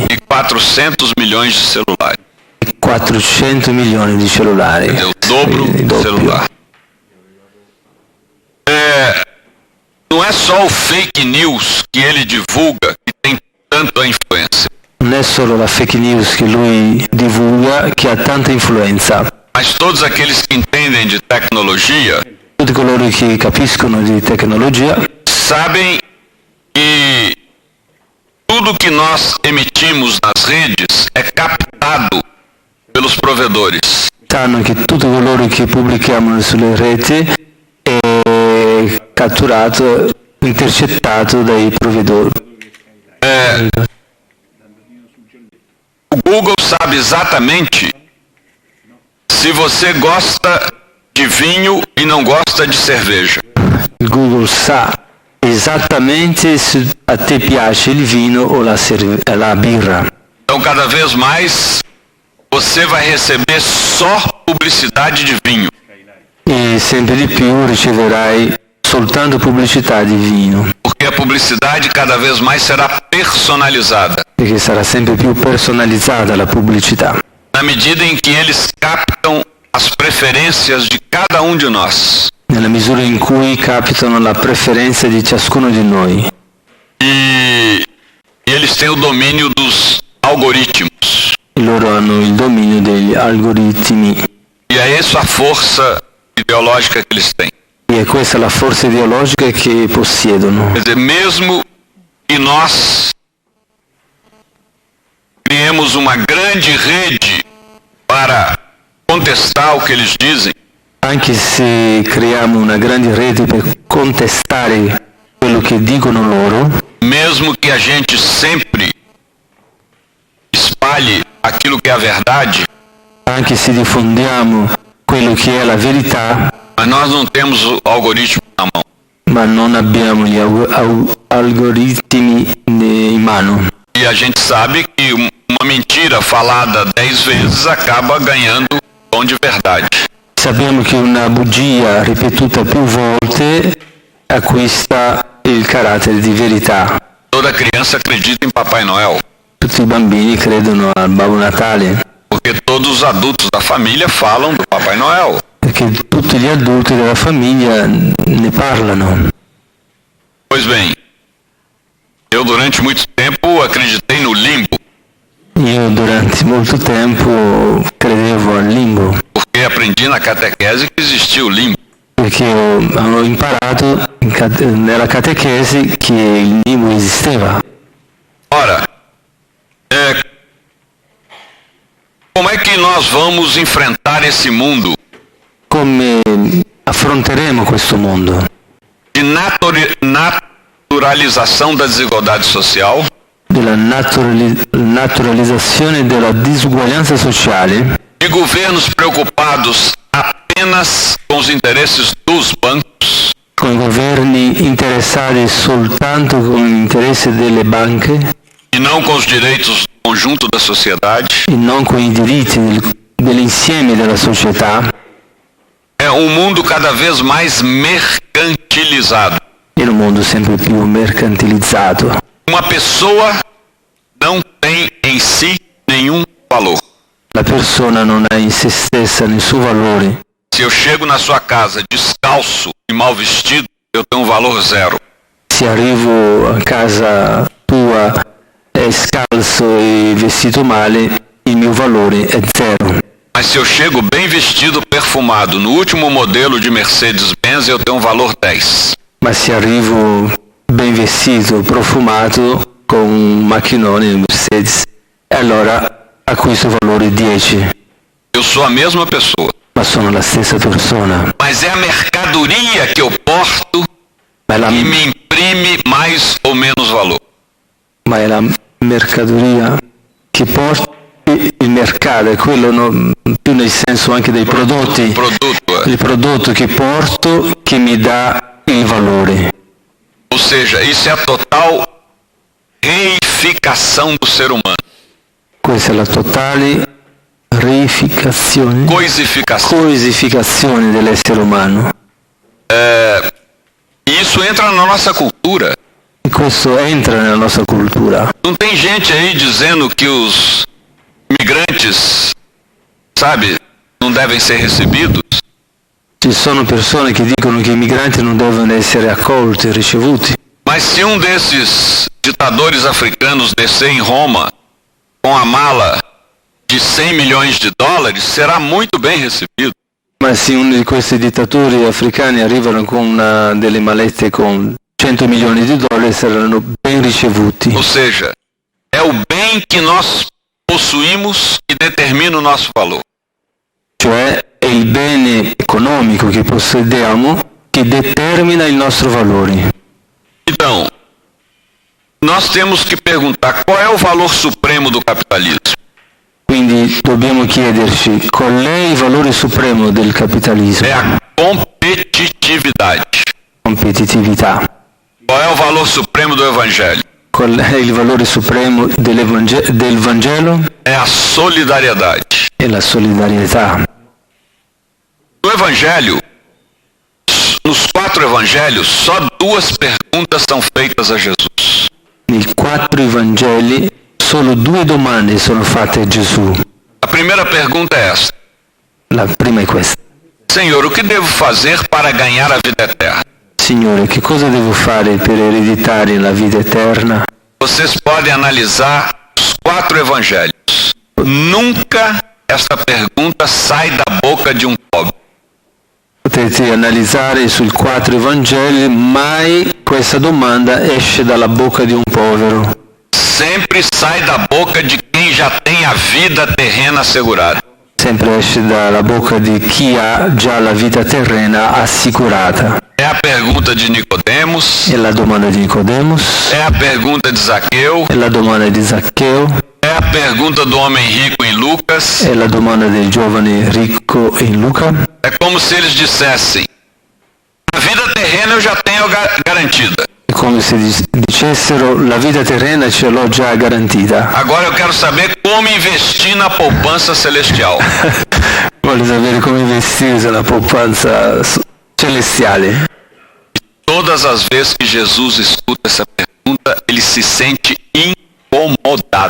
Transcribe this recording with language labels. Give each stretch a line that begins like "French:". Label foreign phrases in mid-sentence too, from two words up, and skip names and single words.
Portuguese: E 400 milhões de celulares.
Italian: e 400 milioni di cellulari.
Portuguese: É o dobro
Italian: Il
Portuguese: do
Italian: doppio.
Portuguese: celular. Não é só o
English: fake news
Portuguese: que ele divulga que tem tanta influência,
Italian: Non è solo la
English: fake news
Italian: che lui divulga che ha tanta influenza.
Portuguese: mas todos aqueles que entendem de tecnologia
Italian: Tutti coloro che capiscono di tecnologia
Portuguese: sabem que tudo que nós emitimos nas redes é captado pelos provedores.
Italian: sanno che tutto coloro che pubblichiamo sulle reti è catturato, intercettato dai provvedori.
Portuguese: O Google sabe exatamente se você gosta de vinho e não gosta de cerveja.
Italian: Il Google sa esattamente se a te piace il vino o la birra.
Portuguese: Então, cada vez mais, você vai receber só publicidade de vinho.
Italian: E sempre di più riceverai soltanto pubblicità di vino,
Portuguese: Porque a publicidade cada vez mais será personalizada.
Italian: perché sarà sempre più personalizzata la pubblicità,
Portuguese: Na medida em que eles captam as preferências de cada um de nós.
Italian: nella misura in cui capitano la preferenza di ciascuno di noi.
Portuguese: E eles têm o domínio dos algoritmos.
Italian: E loro hanno il dominio degli algoritmi.
Portuguese: E é essa a força ideológica que eles têm.
Italian: E è questa la forza ideologica che possiedono.
Portuguese: Quer dizer, mesmo que nós criemos uma grande rede para contestar o que eles dizem,
Italian: Anche se creiamo una grande rete per contestare quello che dicono loro,
Portuguese: mesmo que a gente sempre espalhe aquilo que é a verdade,
Italian: anche se diffondiamo quello che è la verità,
Portuguese: mas nós não temos o algoritmo na mão.
Italian: ma non abbiamo gli algoritmi in mano.
Portuguese: E a gente sabe que uma mentira falada 10 vezes acaba ganhando tom de verdade.
Italian: Sappiamo che una bugia ripetuta più volte acquista il carattere di verità.
Portuguese: Toda criança acredita em Papai Noel,
Italian: Tutti i bambini credono al Babbo Natale,
Portuguese: porque todos os adultos da família falam do Papai Noel.
Italian: perché tutti gli adulti della famiglia ne parlano.
Portuguese: Pois bem, eu durante muito tempo acreditei no limbo,
Italian: Io durante molto tempo credevo al limbo,
Portuguese: porque aprendi na catequese que existia o limbo.
Italian: perché avevo imparato nella catechesi che il limbo esisteva.
Portuguese: Ora, como é que nós vamos enfrentar esse mundo
Italian: Come affronteremo questo mondo
Portuguese: de naturalização da desigualdade social,
Italian: della naturalizzazione della disuguaglianza sociale,
Portuguese: de governos preocupados apenas com os interesses dos bancos,
Italian: con i governi interessati soltanto con l'interesse delle banche
Portuguese: e não com os direitos do conjunto da sociedade?
Italian: e non con i diritti dell'insieme della società,
Portuguese: É um mundo cada vez mais mercantilizado.
Italian: in un mondo sempre più mercantilizzato.
Portuguese: Uma pessoa não tem em si nenhum valor.
Italian: La persona non ha in se stessa nessun valore.
Portuguese: Se eu chego na sua casa descalço e mal vestido, eu tenho um valor zero.
Italian: Se arrivo a casa tua scalzo e vestito male, il mio valore è zero.
Portuguese: Mas se eu chego bem vestido, perfumado, no último modelo de Mercedes-Benz, eu tenho um valor 10.
Italian: Ma se arrivo ben vestito, profumato, con un macchinone Mercedes, allora acquisto valore 10.
Portuguese: Eu sou a mesma pessoa.
Italian: Ma sono la stessa persona.
Portuguese: Mas é a mercadoria que eu porto
Italian: Ma è la,
Portuguese: que me imprime mais ou menos valor.
Italian: ma è la mercadoria che porta il mercato, è quello più nel senso anche dei prodotti.
Portuguese: Produto.
Italian: Il prodotto che porto che mi dà il valore.
Portuguese: Ou seja, isso é a total reificação do ser humano.
Italian: Questa è la totale reificazione,
Portuguese: Coisificação.
Italian: coisificazione dell'essere umano.
Portuguese: E isso entra na nossa cultura.
Italian: E questo entra nella nostra cultura.
Portuguese: Não tem gente aí dizendo que os migrantes, sabe, não devem ser recebidos?
Italian: Ci sono persone che dicono che i migranti non devono essere accolti e ricevuti.
Portuguese: Mas se um desses ditadores africanos descer em Roma com a mala de 100 milhões de dólares, será muito bem recebido.
Italian: Ma se uno di questi dittatori africani arrivano con delle malette con 100 milioni di dollari, saranno ben ricevuti.
Portuguese: Ou seja, é o bem que nós possuímos que determina o nosso valor.
Italian: Cioè è il bene economico che possediamo che determina il nostro valore.
Portuguese: Então, nós temos que perguntar qual é o valor supremo do capitalismo.
Italian: Quindi dobbiamo chiederci qual è il valore supremo del capitalismo.
Portuguese: É a competitividade.
Italian: Competitività.
Portuguese: Qual é o valor supremo do evangelho?
Italian: Qual è il valore supremo del Vangelo?
Portuguese: É a solidariedade.
Italian: È la solidarietà.
Portuguese: No evangelho, nos 4 evangelhos, só 2 perguntas são feitas a Jesus.
Italian: Nei 4 Vangeli solo 2 domande sono fatte a Gesù.
Portuguese: A primeira pergunta é esta:
Italian: La prima è questa.
Portuguese: Senhor, o que devo fazer para ganhar a vida eterna?
Italian: Signore, che cosa devo fare per ereditare la vita eterna?
Portuguese: Vocês podem analisar os 4 evangelhos. Nunca esta pergunta sai da boca de um pobre.
Italian: Potete analizzare sui 4 Vangeli, mai questa domanda esce dalla bocca di un povero.
Portuguese: Sempre sai da boca de quem já tem a vida terrena assegurada.
Italian: Sempre esce dalla bocca di chi ha già la vita terrena assicurata.
Portuguese: É a pergunta de Nicodemos,
Italian: È la domanda di Nicodemos,
Portuguese: é a pergunta de Zaqueu,
Italian: è la domanda di Zaccheo,
Portuguese: é a pergunta do homem rico em Lucas.
Italian: è la domanda del giovane ricco in Luca.
Portuguese: É como se eles dissessem: a vida terrena eu já tenho garantida.
Italian: È come se dicessero la vita terrena ce l'ho già garantita.
Portuguese: Agora eu quero saber como investir na poupança celestial.
Italian: Vuole sapere come vestirsi nella poupanza celestiale.
Portuguese: Todas as vezes que Jesus escuta essa pergunta, ele se sente incomodado.